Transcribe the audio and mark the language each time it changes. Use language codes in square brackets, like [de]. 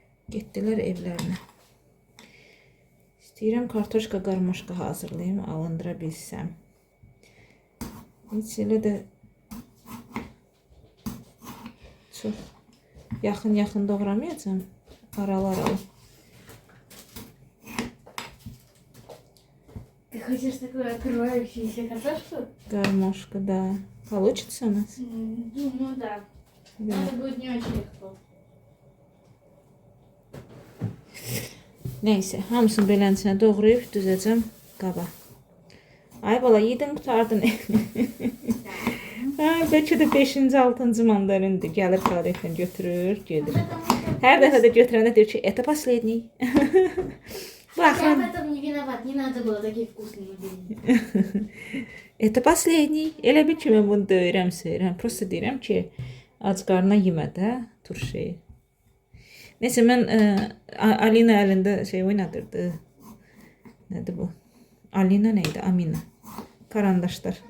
[az] Getdilər evlərinə. İstəyirəm kartoşka qarmaşqa hazırlayım, alındıra bilsəm. Heç elə də çox yaxın doğramayacağım. Aralı. [ru] Ты хочешь такую открывающуюся картошку? Гармошка, да. Получится у нас? Думаю, да. Да. Это будет не очень легко. [az] Neyse, hamısını belənçinə doğrayıb düzəcəm qaba. Ay bala, yedin qutardın. Bəlkə də 5-ci, 6-cı mandarindir. Gəlir karetlə götürür, gedir. Hər dəfə də götürəndə deyir ki, [ru] это последний. Я в этом не виноват, не надо было такие вкусные делать. Это последний. [az] Elə bil ki, mən bunu döyürəm, söyürəm. Prosta deyirəm ki, ac qarnına yemə də turşeyi. Neyse, mən Alina əlində şey oynadırdı. Nədir bu? Alina neydi? Amina. Karandaşlar.